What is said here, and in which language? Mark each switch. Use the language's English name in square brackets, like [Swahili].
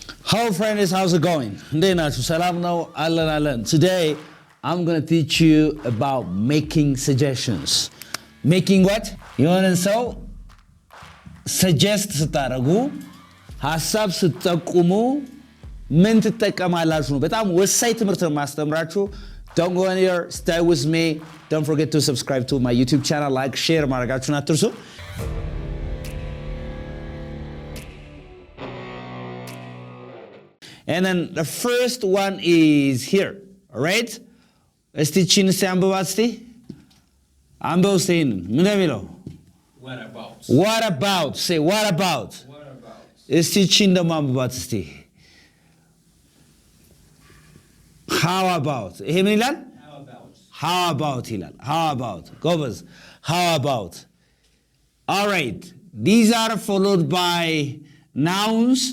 [English] Hello friends, how's it going? Salam now, Alan. Today, I'm going to teach you about making suggestions. Making what? You want to know? [Amharic] Suggest ስታረጉ ሐሳብ ስትጠቁሙ ምን ትጠቀማላችሁ? በጣም ወሳኝ ትምህርት ነው ማስተምራችሁ. [English] Don't go anywhere. Stay with me. Don't forget to subscribe to my YouTube channel. Like, share [Amharic] ማድረጋችሁን አትርሱ. [English] And then the first one is here. All right? [Amharic] እስቲ ቺን ሲያንብባት እስቲ አንብበው እስቲ ምን እንደሚለው [English] What about? What about? Say what about? What about? [Amharic] እስቲ ቺን ደግሞ አንብባት እስቲ [English] How about? [Amharic] ይሄ ምን ይላል? [English] How about? How about [Amharic] ይላል. [English] How about? [Amharic] ጎበዝ. [English] How about? All right. These are followed by nouns.